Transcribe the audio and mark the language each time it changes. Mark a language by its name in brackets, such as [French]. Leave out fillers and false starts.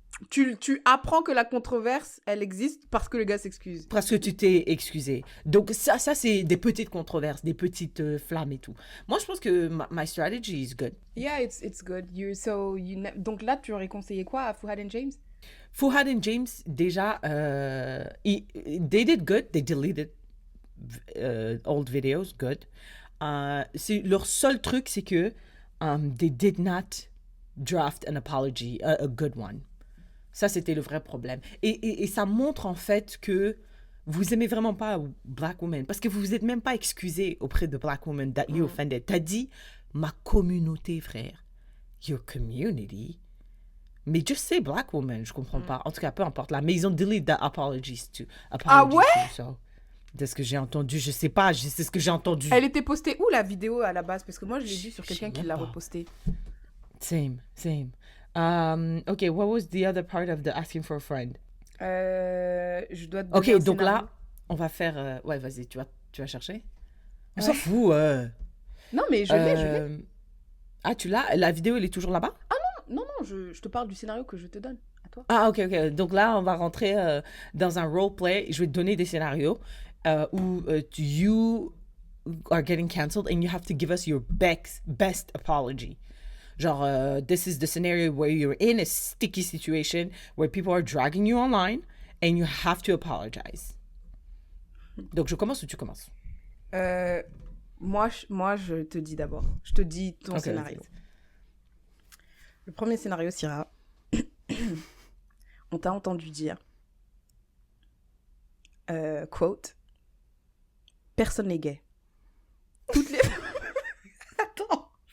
[French] Tu apprends que la controverse, elle existe parce que le gars s'excuse. Parce que tu t'es excusé. Donc ça c'est des petites controverses, des petites flammes et tout. Moi, je pense que [English] my strategy is good. Yeah, it's good. [French] Donc là, tu aurais conseillé quoi à Fouad and James? [English] Fouad and James, déjà, they did good. They deleted old videos, good. [French] Leur seul truc, c'est que [English] they did not draft an apology, a good one. [French] Ça, c'était le vrai problème. Et ça montre en fait que vous aimez vraiment pas Black Women parce que vous vous êtes même pas excusé auprès de Black Women [English] that you offended. [French] T'as dit ma communauté, frère. [English] Your community. [French] Mais [English] just say [French] Black Woman, je comprends pas. En tout cas, peu importe là. Mais ils ont [English] delete the apologies too. [French] Ah ouais? C'est ce que j'ai entendu. Je sais pas, c'est ce que j'ai entendu. Elle était postée où la vidéo à la base? Parce que moi, je l'ai vue sur quelqu'un qui l'a repostée. [English] Same. Okay, what was the other part of the asking for a friend? [French] Je dois te donner un donc scénario. là, on va faire... Ouais, vas-y, tu vas chercher? On s'en fout. Non, mais je l'ai. Ah, tu l'as? La vidéo, elle est toujours là-bas? Ah non, je te parle du scénario que je te donne. À toi. Ah, ok. Donc là, on va rentrer dans un roleplay. Je vais te donner des scénarios où [English] you are getting cancelled and you have to give us your best apology. Genre, this is the scenario where you're in a sticky situation where people are dragging you online and you have to apologize. [French] Donc, je commence ou tu commences? Moi, je te dis d'abord. Je te dis ton scénario. Le premier scénario, Syrah. On t'a entendu dire, quote, personne n'est gay. Toutes les... Attends.